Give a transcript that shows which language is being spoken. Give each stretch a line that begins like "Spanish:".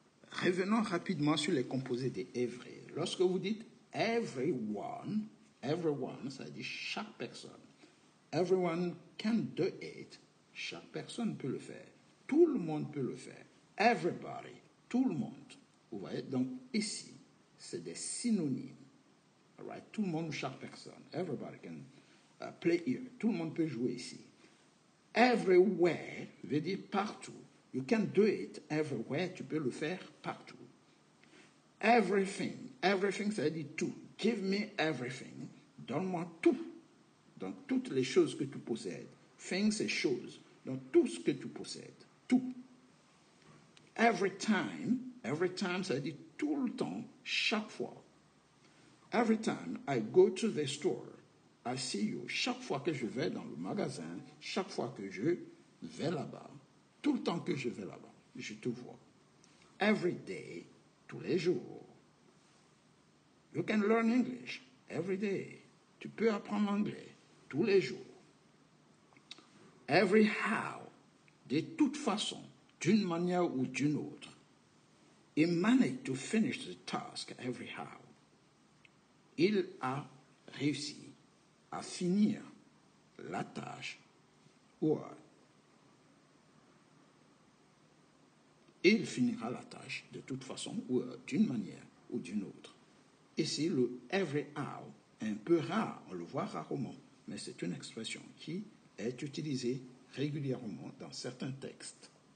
French: Revenons rapidement sur les composés de every. Lorsque vous dites everyone, ça veut dire chaque personne.
English: Everyone can do it.
French: Chaque personne peut le faire. Tout le monde peut le faire. Everybody, tout le monde. Vous voyez, donc ici, c'est des synonymes.
English: All right?
French: Tout le monde, chaque personne.
English: Everybody can play here.
French: Tout le monde peut jouer ici. Everywhere veut dire partout.
English: You can do it everywhere.
French: Tu peux le faire partout. Everything. Everything, ça veut dire tout.
English: Give me everything.
French: Donne-moi tout. Donc, toutes les choses que tu possèdes. Things, c'est choses. Donc, tout ce que tu possèdes. Tout. Every time, ça veut dire tout le temps, chaque fois.
English: Every time I go to the store, I see you.
French: Chaque fois que je vais dans le magasin, chaque fois que je vais là-bas, tout le temps que je vais là-bas, je te vois. Every day, tous les jours.
English: You can learn English every day.
French: Tu peux apprendre l'anglais tous les jours. Every how, de toute façon, d'une manière ou d'une autre.
English: He managed to finish the task every how.
French: Il a réussi à finir la tâche ou il finira la tâche de toute façon ou d'une manière ou d'une autre. Ici, le every how est un peu rare, on le voit rarement, mais c'est une expression qui est utilisée régulièrement dans certains textes.